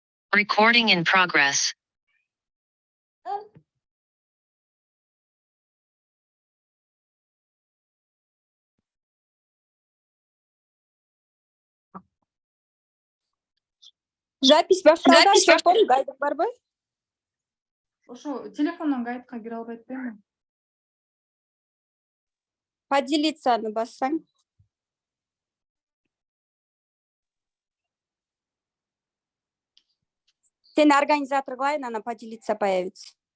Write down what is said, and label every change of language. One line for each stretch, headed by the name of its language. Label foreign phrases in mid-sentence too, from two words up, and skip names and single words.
English: Recording in progress.
Kyrgyz: Запись башталды, Айчолпон, гайдың барбы? Ошо телефондон гайдка кире албай атпаймынбы? Поделиться бассаң. Сен организатор кылайын, ана
Russian: поделиться появится.